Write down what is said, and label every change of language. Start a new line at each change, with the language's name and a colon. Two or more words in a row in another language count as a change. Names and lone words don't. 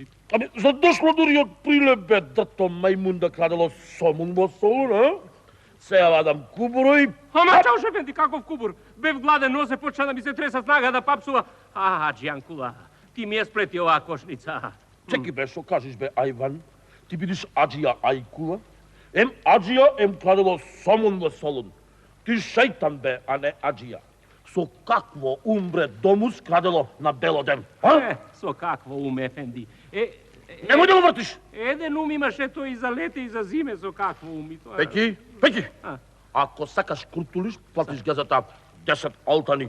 Macedonian: Абе, за дошло дури од Прилеп, бе, дато мајмун да крадело сомун во Солун, а? Сеја вадам кубуро и... Ама Чауш ефенди, каков кубур? Бев гладен, нозе почна да ми се треса снага да папсува. Аџијанкула, ти ми ја сплети оваа кошница. Чеки, бе, шо кажеш, бе, Ајван? Ти бидиш Аџија Ајкула? Ем аджија, ем крадело сомун во солун. Ти шејтан бе, а не аджија. Со какво умбре домус крадело на белоден? Со какво ум, ефенди? Немој да го вртиш! Еден ум имаше тој и за лете и за зиме, со какво ум и тоа... Пеки! Ако сакаш куртулиш, платиш газата 10 алтани.